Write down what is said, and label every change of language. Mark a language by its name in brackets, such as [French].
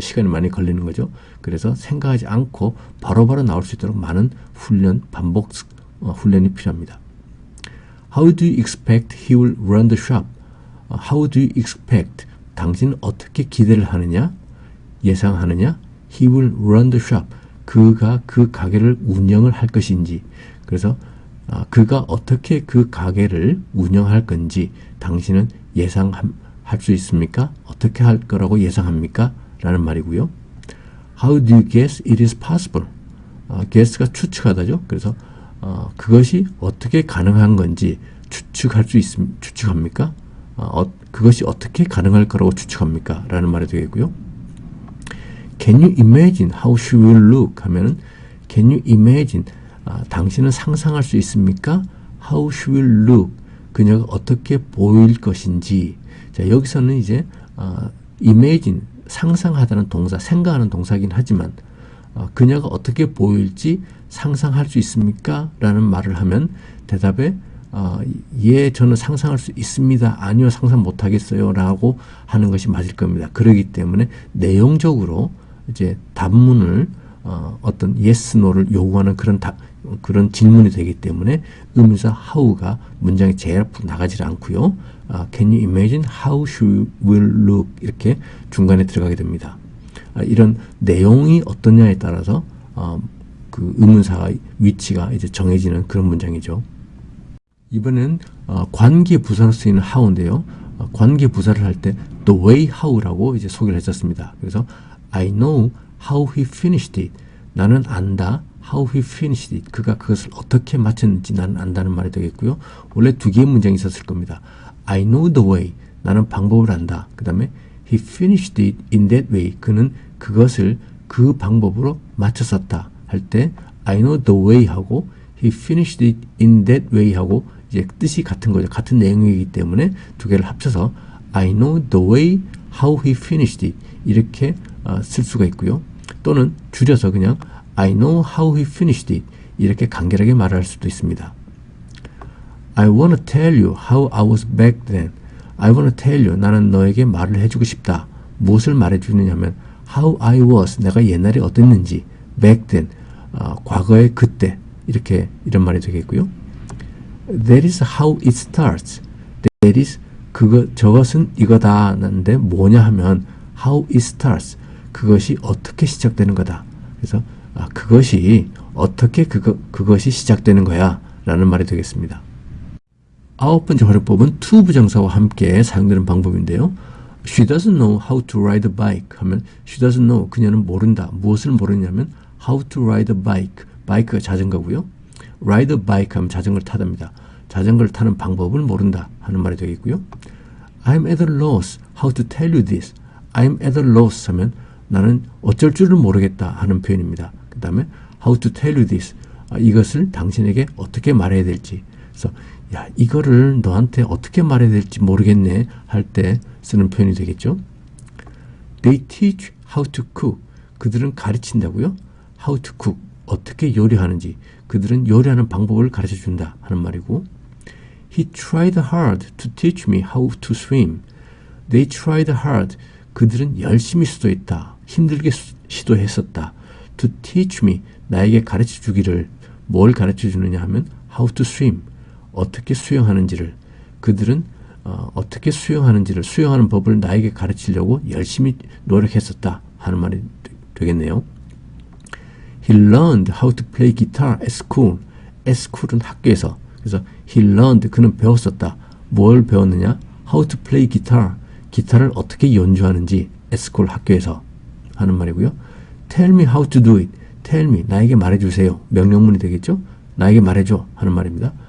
[Korean] 시간이 많이 걸리는 거죠. 그래서 생각하지 않고 바로바로 나올 수 있도록 많은 훈련, 반복 훈련이 필요합니다. [English] How do you expect he will run the shop? How do you expect? [Korean] 당신은 어떻게 기대를 하느냐? 예상하느냐? [English] He will run the shop. [Korean] 그가 그 가게를 운영을 할 것인지, 그래서 그가 어떻게 그 가게를 운영할 건지 당신은 예상할 수 있습니까? 어떻게 할 거라고 예상합니까? 라는 말이고요. [English] How do you guess it is possible? [Korean] guess가 추측하다죠. 그래서 그것이 어떻게 가능한 건지 추측합니까? 그것이 어떻게 가능할 거라고 추측합니까? 라는 말이 되겠고요. [English] Can you imagine how she will look? [Korean] 하면은 [English] Can you imagine? [Korean] 당신은 상상할 수 있습니까? [English] How she will look. [Korean] 그녀가 어떻게 보일 것인지. 자, 여기서는 이제 imagine, 상상하다는 동사, 생각하는 동사긴 하지만 그녀가 어떻게 보일지 상상할 수 있습니까? 라는 말을 하면 대답에 예, 저는 상상할 수 있습니다. 아니요, 상상 못하겠어요. 라고 하는 것이 맞을 겁니다. 그렇기 때문에 내용적으로 이제 답문을 어떤 yes, no를 요구하는 그런 질문이 되기 때문에 의문사 how가 문장의 제일 앞으로 나가지 않고요. [English] Can you imagine how she will look? [Korean] 이렇게 중간에 들어가게 됩니다. 이런 내용이 어떠냐에 따라서 그 의문사의 위치가 이제 정해지는 그런 문장이죠. 이번엔 관계 부사로 쓰이는 how인데요. 관계 부사를 할 때 the way how라고 이제 소개를 했었습니다. [English] 그래서 I know how he finished it. [Korean] 나는 안다. [English] How he finished it. [Korean] 그가 그것을 어떻게 마쳤는지 나는 안다는 말이 되겠고요. 원래 두 개의 문장이 있었을 겁니다. [English] I know the way. [Korean] 나는 방법을 안다. 그 다음에 [English] he finished it in that way. [Korean] 그는 그것을 그 방법으로 마쳤었다. 할 때 [English] I know the way [Korean] 하고 [English] he finished it in that way [Korean] 하고 이제 뜻이 같은 거죠. 같은 내용이기 때문에 두 개를 합쳐서 [English] I know the way how he finished it. [Korean] 이렇게 쓸 수가 있고요. 또는 줄여서 그냥 [English] I know how he finished it. [Korean] 이렇게 간결하게 말할 수도 있습니다. [English] I want to tell you how I was back then. I want to tell you. [Korean] 나는 너에게 말을 해주고 싶다. 무엇을 말해주느냐 하면 [English] how I was. [Korean] 내가 옛날에 어땠는지. [English] back then. [Korean] 과거의 그때. 이런 말이 되겠고요. [English] That is how it starts. That is, [Korean] 저것은 이거다. 는데 뭐냐 하면 [English] how it starts. [Korean] 그것이 어떻게 시작되는 거다. 그래서 그것이 어떻게 그것이 시작되는 거야 라는 말이 되겠습니다. 아홉 번째 활용법은 to 부정사와 함께 사용되는 방법인데요. [English] She doesn't know how to ride a bike [Korean] 하면 [English] she doesn't know, [Korean] 그녀는 모른다. 무엇을 모르냐면 [English] how to ride a bike. [Korean] 바이크가 자전거고요. ride a bike 하면 자전거를 타답니다. 자전거를 타는 방법을 모른다 하는 말이 되겠고요. [English] I'm at a loss how to tell you this. I'm at a loss [Korean] 하면 나는 어쩔 줄을 모르겠다 하는 표현입니다. 그 다음에 [English] how to tell you this. [Korean] 이것을 당신에게 어떻게 말해야 될지. 그래서 야, 이거를 너한테 어떻게 말해야 될지 모르겠네 할 때 쓰는 표현이 되겠죠. [English] They teach how to cook. [Korean] 그들은 가르친다고요. [English] How to cook. [Korean] 어떻게 요리하는지. 그들은 요리하는 방법을 가르쳐 준다 하는 말이고. [English] He tried hard to teach me how to swim. They tried hard. [Korean] 그들은 열심히 시도했다. 힘들게 시도했었다. [English] To teach me. [Korean] 나에게 가르쳐 주기를. 뭘 가르쳐 주느냐 하면 [English] how to swim. [Korean] 어떻게 수영하는지를. 그들은 어떻게 수영하는지를, 수영하는 법을 나에게 가르치려고 열심히 노력했었다 하는 말이 되겠네요. [English] He learned how to play guitar at school. [Korean] at school은 학교에서. 그래서 [English] he learned, [Korean] 그는 배웠었다. 뭘 배웠느냐? [English] how to play guitar. [Korean] 기타를 어떻게 연주하는지 [English] at school, [Korean] 학교에서 하는 말이고요. [English] Tell me how to do it. Tell me, [Korean] 나에게 말해주세요. 명령문이 되겠죠? 나에게 말해줘 하는 말입니다.